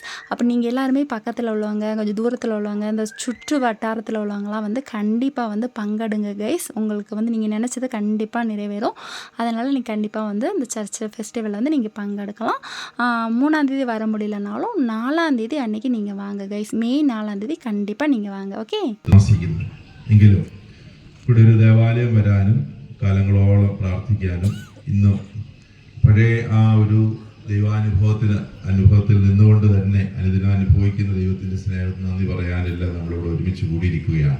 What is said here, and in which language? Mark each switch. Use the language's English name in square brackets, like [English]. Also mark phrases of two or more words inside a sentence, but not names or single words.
[Tamil] அப்போ நீங்கள் எல்லாருமே பக்கத்தில் உள்ளவங்க, கொஞ்சம் தூரத்தில் உள்ளவங்க, இந்த சுற்று வட்டாரத்தில் உள்ளவங்களாம் கண்டிப்பாக பங்கெடுங்க கைஸ். உங்களுக்கு நீங்கள் நினச்சது கண்டிப்பாக நிறைவேறும். அதனால் நீங்கள் கண்டிப்பாக இந்த [English] church festival [Tamil] நீங்கள் பங்கெடுக்கலாம். 3ஆம் தேதி வர முடியலனாலும் 4ஆம் தேதி அன்றைக்கி நீங்கள் வாங்க கைஸ். மே 4ஆம் தேதி கண்டிப்பாக நீங்கள் வாங்க. [Malayalam] ഓക്കെ, എങ്കിലും ഇവിടെ ഒരു ദേവാലയം വരാനും കാലങ്ങളോളം പ്രാർത്ഥിക്കാനും ഇന്നും പഴയ ആ ഒരു അനുഭവത്തിൽ നിന്നുകൊണ്ട് തന്നെ അനുദിനം അനുഭവിക്കുന്ന ദൈവത്തിൻ്റെ സ്നേഹത്തിന് നന്ദി പറയാനില്ല നമ്മളിവിടെ ഒരുമിച്ച് കൂടിയിരിക്കുകയാണ്.